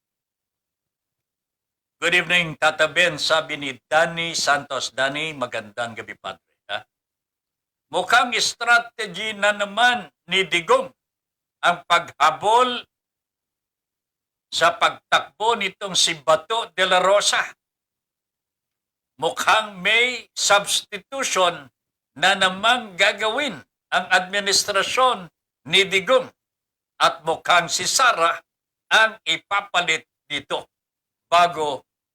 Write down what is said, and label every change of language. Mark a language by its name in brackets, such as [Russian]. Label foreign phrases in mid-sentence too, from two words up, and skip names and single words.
[English] Good evening, [Filipino] Tata Ben, sabi ni Danny Santos. Danny, magandang gabi, Padre. Mukhang strategy na naman ni Digong ang paghabol sa pagtakbo nitong si Bato de la Rosa. Mukhang may substitution na namang gagawin ang administrasyon ni Digong at mukhang si Sara ang ipapalit dito bago.